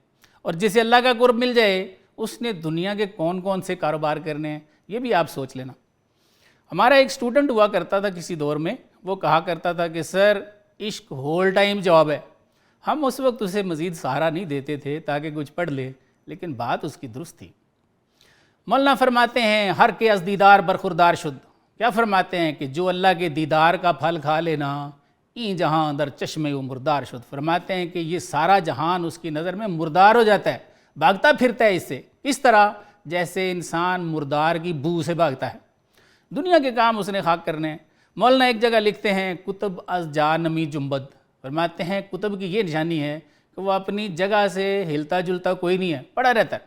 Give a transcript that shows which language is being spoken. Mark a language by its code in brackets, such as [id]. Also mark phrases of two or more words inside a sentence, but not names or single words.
[ur] اور جسے اللہ کا قرب مل جائے اس نے دنیا کے کون کون سے کاروبار کرنے ہیں، یہ بھی آپ سوچ لینا۔ ہمارا ایک سٹوڈنٹ ہوا کرتا تھا کسی دور میں، وہ کہا کرتا تھا کہ سر عشق [en] whole time job [ur] ہے۔ ہم اس وقت اسے مزید سہارا نہیں دیتے تھے تاکہ کچھ پڑھ لے، لیکن بات اس کی درست تھی۔ مولانا فرماتے ہیں [fa] ہر کے از دیدار برخوردار شد۔ [ur] کیا فرماتے ہیں کہ جو اللہ کے دیدار کا پھل کھا لینا، [fa] این جہاں در چشمے و مردار شد۔ [ur] فرماتے ہیں کہ یہ سارا جہان اس کی نظر میں مردار ہو جاتا ہے، بھاگتا پھرتا ہے اس سے، اس طرح جیسے انسان مردار کی بو سے بھاگتا ہے۔ دنیا کے کام اس نے خاک کرنے ہیں۔ مولانا ایک جگہ لکھتے ہیں [fa] کتب از جا نمی جنبد۔ [ur] فرماتے ہیں کتب کی یہ نشانی ہے کہ وہ اپنی جگہ سے ہلتا جلتا کوئی نہیں ہے، پڑا رہتا ہے۔